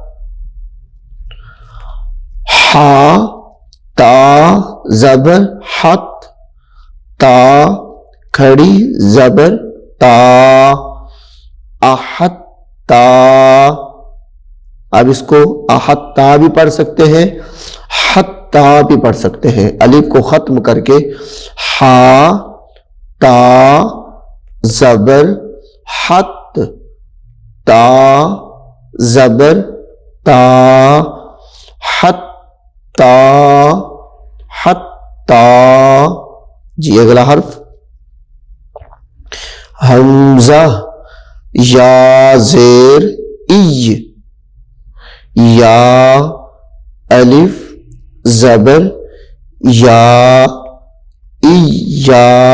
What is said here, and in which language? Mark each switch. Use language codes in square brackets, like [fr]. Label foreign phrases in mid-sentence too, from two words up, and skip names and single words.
[ur] ہا تا زبر حت، تا کھڑی زبر تا، احتا۔ اب اس کو احتا بھی پڑھ سکتے ہیں، حتا بھی پڑھ سکتے ہیں، الف کو ختم کر کے، ہا تا زبر حت، تا زبر تا، حتا، حتا۔ جی اگلا حرف حمزہ یا زیر ای، یا الف زبر یا، ایا،